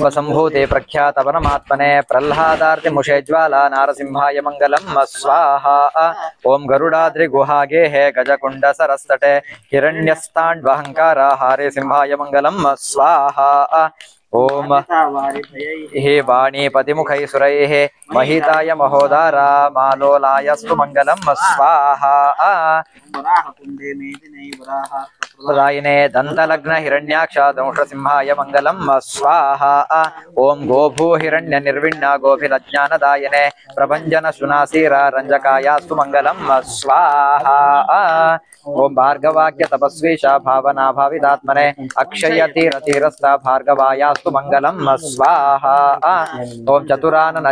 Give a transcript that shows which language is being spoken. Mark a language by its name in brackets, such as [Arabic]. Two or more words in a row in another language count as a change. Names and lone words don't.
[Sanskrit] ಸಂಭೂತೆ ಪ್ರಖ್ಯಾತ ಪರಮಾತ್ಮನೆ ಪ್ರಹ್ಲಾದಾರ್ತಿ ಮುಷೇ ಜ್ವಾಲ ನಾರಸಿಂಹಾಯ ಮಂಗಲಂ ಸ್ವಾಹ. ಓಂ ಗರುಡಾದ್ರಿ ಗುಹಾಗೆ ಹೇ ಗಜಕುಂಡ ಸರಸ್ತಟೆ ಹಿರಣ್ಯಸ್ತಾಂಡ್ವಹಂಕಾರ ಹಾರಿ ಸಿಂಹಾಯ ಮಂಗಲಂ ಸ್ವಾಹ. ಓಂ ಹೇ ವಾಣೀಪತಿ ಮುಖೈ ಸುರೈಃ ಮಹಿತಾಯ ಮಹೋದಾರ ಮಾಲೋಲಾಯಸ್ತು ಮಂಗಲಂ ಸ್ವಾಹ. ವರಾಹ ಕುಂಡೇ ಮೇದಿನೈ ವರಾಹಾರ್ಥ प्रदायिने दन्तलग्न हिरण्याक्ष दंष्ट्रसिंहाय मङ्गलं स्वाहा ॐ गोभू हिरण्य निर्विण्ण गोभिरज्ञानदायिने प्रभञ्जन सुनासीरा रञ्जकायास्तु मङ्गलं स्वाहा ओम भार्गवाक्य तपस्वीशा भावना भाविदात्मने अक्षयतीरतीरस्था भार्गवायास्तु मंगलम स्वाहा ओम चतुरानन